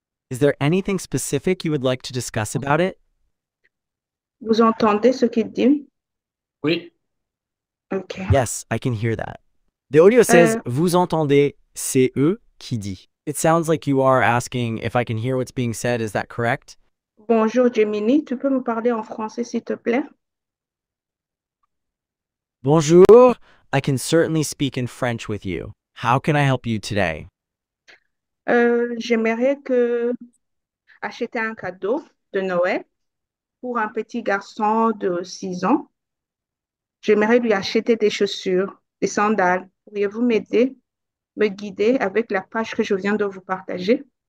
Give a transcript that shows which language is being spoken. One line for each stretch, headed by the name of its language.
English: Is there anything specific you would like to discuss about it?
French: Vous entendez ce qu'il dit? Oui,
English: OK. Yes, I can hear that. The audio says, Euh,
French: vous entendez, c'est eux qui dit.
English: It sounds like you are asking if I can hear what's being said. Is that correct?
French: bonjour Gemini, tu peux me parler en français s'il te plaît?
English: Bonjour, I can certainly speak in French with you. How can I help you today?
French: J'aimerais acheter un cadeau de Noël pour un petit garçon de 6 ans. J'aimerais lui acheter des chaussures, des sandales. Pourriez-vous m'aider, me guider avec la page que je viens de vous partager?